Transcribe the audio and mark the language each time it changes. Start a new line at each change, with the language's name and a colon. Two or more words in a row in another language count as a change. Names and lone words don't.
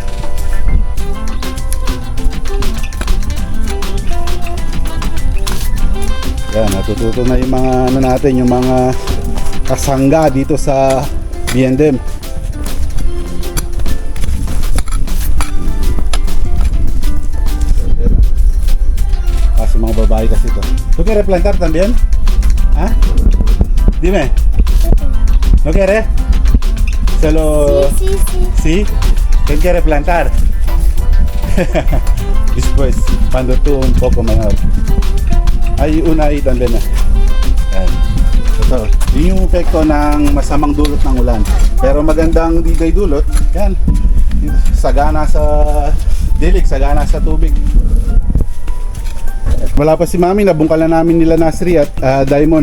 Filipino: Yan, natututo na yung mga natin, yung mga kasangga dito sa B&M. Kasi mga babae kasi ito.
Spanish: ¿Tú quieres plantar también? ¿Ah? Dime. ¿No quieres? Solo... Sí. ¿Quién quiere plantar? Después, cuando tú un poco mayor. Hay una ahí también.
Filipino: Yan. Ito, yun yung epekto ng masamang dulot ng ulan. Pero magandang digay dulot. Yan. Sagana sa dilig, sagana sa tubig. Wala pa si Mami, nabungkalan namin nila Nasri at Diamond.